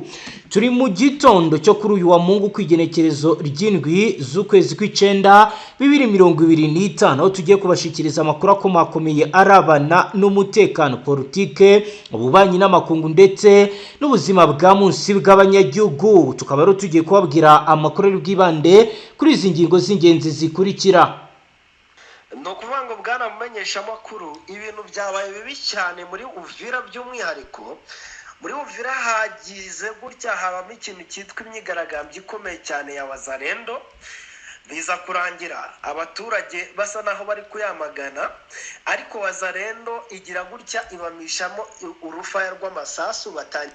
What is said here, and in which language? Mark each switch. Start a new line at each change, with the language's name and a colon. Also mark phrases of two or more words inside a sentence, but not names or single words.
Rundi: Turi mu gitondo cyo kuri uyu wa Mungu kwigenekerezo ry'indwi z'ukwezi kw'icenda 2025 aho tugiye kubashikiriza amakuru akomakomeye arabana n'umutekano politike ububanyi n'amakungu ndetse n'ubuzima bwa munsi bw'abanyagihugu. Tukaba rero tugiye kubabwira amakuru y'ubwibande kuri izi ngingo z'ingenzi zikurikira. No kuvuga ngo bwana mumenyesha makuru ibintu byabaye bibi cyane muri Uvira by'umwihariko. Muri Uvira hagize gutya habamo ikintu cyitwa imyigaragambyo ikomeye cyane ya Wazalendo, biza kurangira abaturage basa naho bari kuyamagana, ariko Wazalendo igira gutya ibamishamo urufaya rw'amasasu batanye.